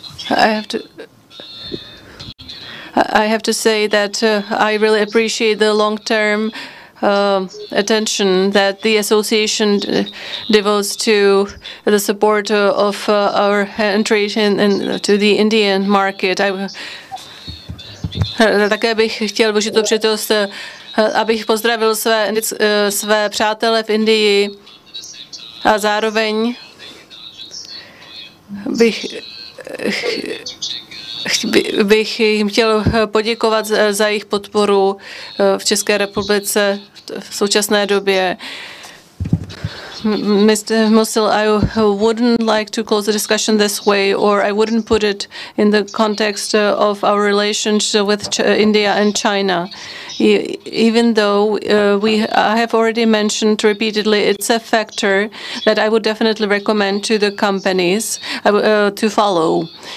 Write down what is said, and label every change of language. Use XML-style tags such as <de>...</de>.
<en>I have to say that I really appreciate the long-term attention that the association devotes to the support of our entry to the Indian market.</en> <cs>Také bych chtěl využít tu příležitost, abych pozdravil své přátele v Indii a zároveň bych jim chtěl poděkovat za jejich podporu v České republice v současné době.</cs> <en>Mr. Musil, I wouldn't like to close the discussion this way, or I wouldn't put it in the context of our relations with India and China. Even though I have already mentioned repeatedly, it's a factor that I would definitely recommend to the companies to follow.</en>